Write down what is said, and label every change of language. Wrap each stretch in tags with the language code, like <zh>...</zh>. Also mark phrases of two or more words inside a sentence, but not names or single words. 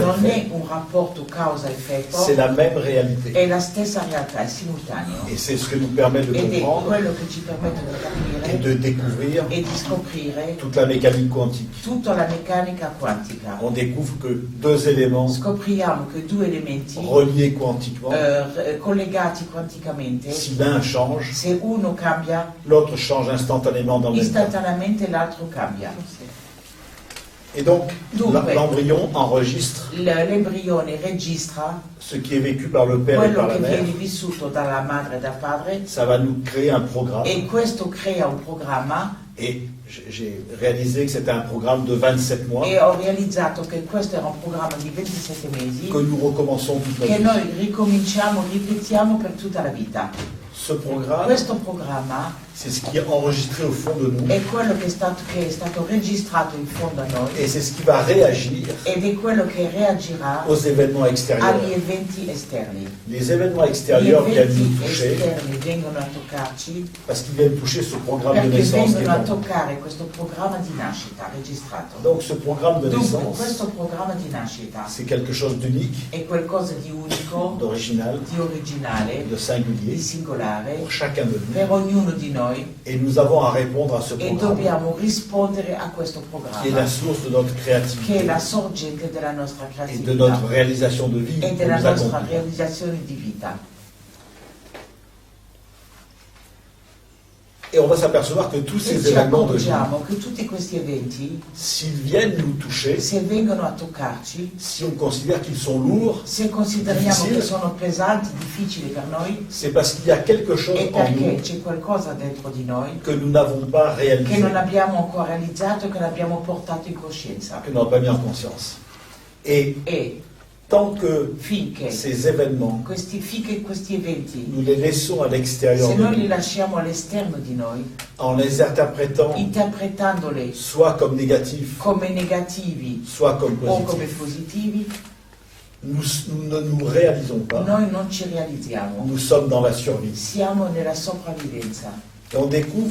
<fr>non effet,</fr> <it>è un rapporto causa-effetto,</it> <fr>c'est la même réalité.</fr> <it>è la stessa realtà, è simultaneo.</it> <fr>Et c'est ce que nous permet de</fr> <it>Ed è</it> <fr>comprendre</fr> <it>quello che ci permette di</it> <fr>et</fr> <it>capire</it> <fr>de découvrir</fr> <it>e di scoprire</it> <fr>toute la mécanique quantique.</fr> <it>tutta la meccanica quantica.</it> <fr>On découvre que deux éléments</fr> <it>Scopriamo che due elementi</it> <fr>reliés quantiquement,</fr> <it>collegati quanticamente,</it> <fr>si l'un change,</fr> <it>se uno cambia,</it> <fr>l'autre change instantanément dans le même temps.</fr> <it>istantaneamente l'altro cambia.</it> <fr>Et donc,</fr> <it>Dunque,</it> <fr>l'embryon enregistre</fr> <it>l'embrione registra</it> <fr>ce qui est vécu par le père et</fr> <it>quello</it> <fr>par la</fr> <it>che</it> <fr>mère.</fr> <it>viene vissuto dalla madre e dal padre,</it> <fr>Ça va nous créer un programme.</fr> <it>e questo crea un programma,</it> <fr>Et j'ai réalisé que c'était un programme de 27 mois</fr> <it>e ho realizzato che questo era un programma di 27 mesi</it> <fr>que nous recommençons toute</fr> <it>che</it> <fr>notre vie.</fr> <it>noi ricominciamo, ripetiamo per tutta la vita.</it> <fr>Ce programme,</fr> <it>Questo programma</it> <fr>c'est ce qui est enregistré au fond de nous</fr> <it>è quello che è stato registrato in fondo a noi,</it> <fr>et c'est ce qui va réagir</fr> <it>ed è quello che reagirà</it> <fr>aux événements</fr> <it>agli</it> <fr>extérieurs.</fr> <it>eventi esterni.</it> <fr>Les événements</fr> <it>Gli</it> <fr>extérieurs viennent nous</fr> <it>eventi</it> <fr>toucher</fr> <it>esterni vengono a toccarci</it> <fr>parce qu'ils viennent toucher ce programme de</fr> <it>perché</it> <fr>naissance qui est</fr> <it>vengono a</it> <fr>en nous.</fr> <it>toccare questo programma di nascita registrato.</it> <fr>Donc ce programme de</fr> <it>Dunque,</it> <fr>naissance,</fr> <it>questo programma di nascita</it> <fr>c'est quelque chose d'unique,</fr> <it>è qualcosa di unico,</it> <fr>d'original,</fr> <it>di originale,</it> <fr>de singulier</fr> <it>di singolare</it> <fr>pour chacun de nous.</fr> <it>per ognuno di noi,</it> <fr>Et nous avons à répondre à ce</fr> <it>e</it> <fr>programme</fr> <it>dobbiamo rispondere a questo</it> <fr>qui est la</fr> <it>programma,</it> <fr>source de notre</fr> <it>che è</it> <fr>créativité</fr> <it>la sorgente della nostra</it> <fr>et</fr> <it>creatività</it> <fr>de notre réalisation de vie</fr> <it>e</it> <fr>que</fr> <it>della</it> <fr>nous</fr> <it>nostra</it> <fr>accomplissons.</fr> <it>realizzazione di vita.</it> <fr>Et on va s'apercevoir que tous</fr> <it>E</it> <fr>ces</fr> <it>ci</it> <fr>événements de vie,</fr> <it>accorgiamo che tutti questi eventi,</it> <fr>s'ils viennent nous toucher,</fr> <it>se vengono a toccarci,</it> <fr>si on considère qu'ils sont lourds,</fr> <it>se consideriamo</it> <fr>Difficile.</fr> <it>che sono pesanti, difficili per noi,</it> <fr>c'est parce qu'il y a quelque chose</fr> <it>è</it> <fr>en</fr> <it>perché</it> <fr>nous</fr> <it>c'è qualcosa dentro di noi</it> <fr>que nous n'avons pas</fr> <it>che</it> <fr>réalisé,</fr> <it>non abbiamo ancora realizzato, che non abbiamo portato in coscienza.</it> <fr>que nous n'avons pas mis en conscience. Et</fr> <it>E</it> <fr>tant que</fr> <it>finché</it> <fr>ces événements,</fr> <it>finché questi eventi,</it> <fr>nous les laissons à l'extérieur</fr> <it>se</it> <fr>de</fr> <it>noi li</it> <fr>nous,</fr> <it>lasciamo all'esterno di noi,</it> <fr>en les interprétant</fr> <it>interpretandoli</it> <fr>soit comme négatifs,</fr> <it>come negativi</it> <fr>soit comme</fr> <it>o come</it> <fr>positifs,</fr> <it>positivi,</it> <fr>nous ne nous réalisons pas.</fr> <it>noi non ci realizziamo.</it> <fr>Nous sommes dans la survie.</fr> <it>Siamo nella sopravvivenza</it> <fr>Et on découvre</fr>